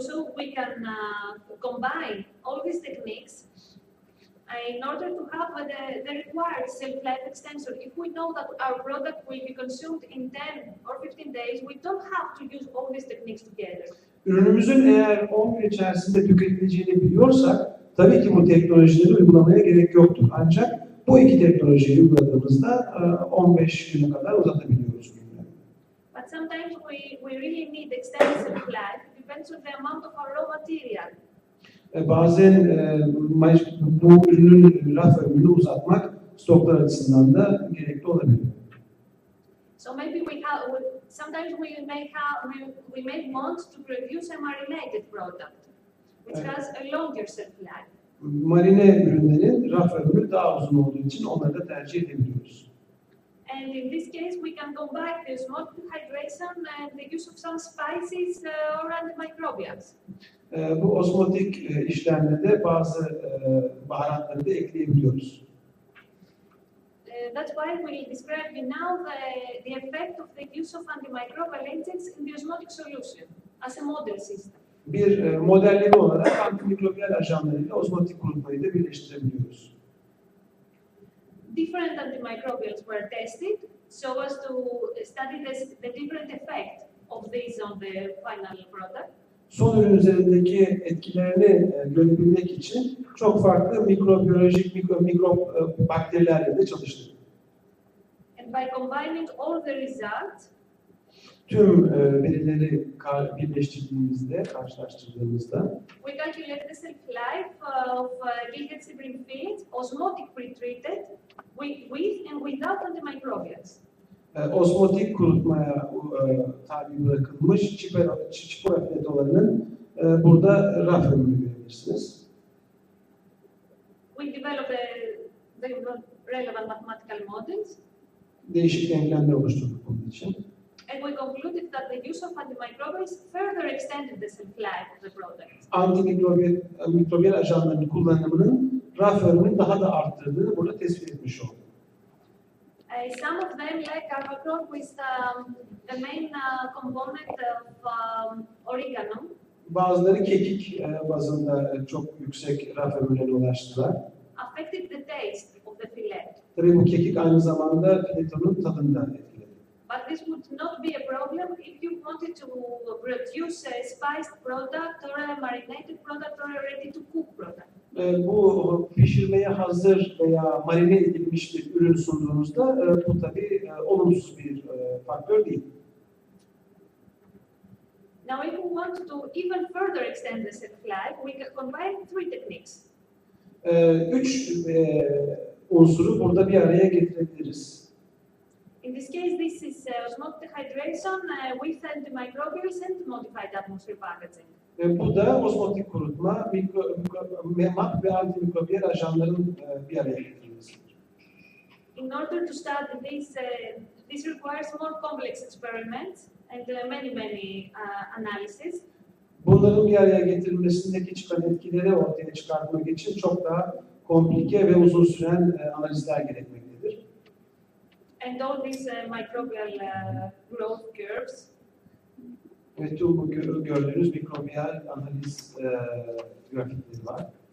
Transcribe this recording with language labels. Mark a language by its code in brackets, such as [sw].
[en] So we can combine all these techniques in order to have the required shelf-life extension. If we know that our product will be consumed in 10 or 15 days, we don't have to use all these techniques together. [tr] Ürünümüzün eğer 10 gün içerisinde tüketileceğini biliyorsak, tabii ki bu teknolojileri uygulamaya gerek yoktur. Ancak bu iki teknolojiyi uyguladığımızda 15 güne kadar uzatabiliyoruz ürünleri. [en] But sometimes we really need extended shelf-life. It depends on the amount of our raw material. [tr] Bazen bu ürünün raf ömrünü uzatmak stoklar açısından da gerekli olabilir. [en] So maybe sometimes we may want to produce a marinated product, which has a longer shelf life. [tr] Marine ürünlerin raf ömrü daha uzun olduğu için onları da tercih edebiliyoruz. [en] And in this case, we can combine the osmotic hydration and the use of some spices or antimicrobials. [tr] Bu osmotik işlemde de bazı baharatları da ekleyebiliyoruz. [en] That's why we'll describe you now the effect of the use of antimicrobial agents in the osmotic solution as a model system. [tr] Bir modelleme olarak antimikrobiyal ajanlarıyla osmotik kurutmayı da birleştirebiliyoruz. [en] Different antimicrobials were tested so as to study the different effect of these on the final product. [tr] Son ürün üzerindeki etkilerini görebilmek için çok farklı mikrobiyolojik mikrop bakterilerle de çalıştık. [en] And by combining all the results, [tr] tüm verileri birleştirdiğimizde, karşılaştırdığımızda [en] we calculate the shelf life of Gilgit bream feed, osmotic pre-treated, with and without antimicrobials. [tr] Osmotik kurutmaya tabi bırakılmış çipura filetolarının burada raf ömrünü görebilirsiniz. [en] We develop the relevant mathematical models. [tr] Değişik denklemler oluşturduk bunun için. [en] And we concluded that the use of antimicrobials further extended the shelf life of the product. [tr] Antimikrobiyal ajanların kullanımının raf ömrünü daha da arttırdığını burada tespit etmiş olduk. [en] Some of them, like carvacrol, with the main component of oregano. [tr] Bazıları kekik bazında çok yüksek raf ömrüne ulaştılar. [en] Affected the taste of the fillet. [tr] Tabii bu kekik aynı zamanda filetonun tadını da etkiledi. [en] But this would not be a problem if you wanted to produce a spiced product or a marinated product or a ready-to-cook product. [tr] Bu pişirmeye hazır veya marine edilmiş bir ürün sunduğunuzda bu tabii olumsuz bir faktör değil. [en] Now, if we want to even further extend the shelf life, we can combine three techniques. [tr] Üç unsuru burada bir araya getirebiliriz. [en] In this case, this is osmotic hydration with antimicrobials and modified atmosphere packaging. [tr] Bu da osmotik kurutma, MAP ve antimikrobiyal ajanların bir araya getirilmesidir. [en] In order to study this, this requires more complex experiments and many analyses. [tr] Bunların bir araya getirilmesindeki çıkan etkileri ortaya çıkartmak için çok daha komplike ve uzun süren analizler gerekmektedir. [en] And all these microbial growth curves. [tr] Ve tüm bu gördüğünüz mikrobiyal analiz grafikleri var.